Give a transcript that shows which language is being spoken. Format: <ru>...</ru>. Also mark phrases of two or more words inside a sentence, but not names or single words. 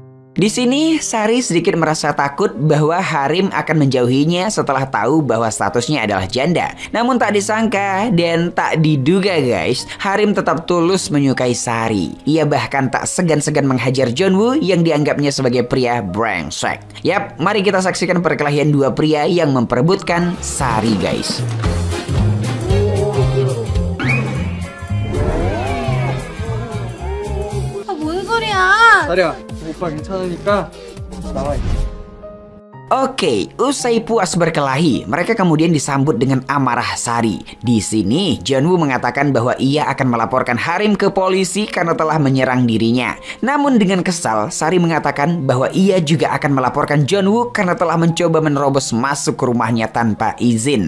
<id>Di sini, Sari sedikit merasa takut bahwa Harim akan menjauhinya setelah tahu bahwa statusnya adalah janda. Namun tak disangka dan tak diduga guys, Harim tetap tulus menyukai Sari. Ia bahkan tak segan-segan menghajar John Woo yang dianggapnya sebagai pria brengsek. Yap, mari kita saksikan perkelahian dua pria yang memperebutkan Sari guys.</id> <ko>아, 뭔 소리야? 사리야, 오빠 괜찮으니까 나와.</ko> <id>Oke, usai puas berkelahi, mereka kemudian disambut dengan amarah Sari. Di sini, John Woo mengatakan bahwa ia akan melaporkan Harim ke polisi karena telah menyerang dirinya. Namun dengan kesal, Sari mengatakan bahwa ia juga akan melaporkan John Woo karena telah mencoba menerobos masuk ke rumahnya tanpa izin.</id>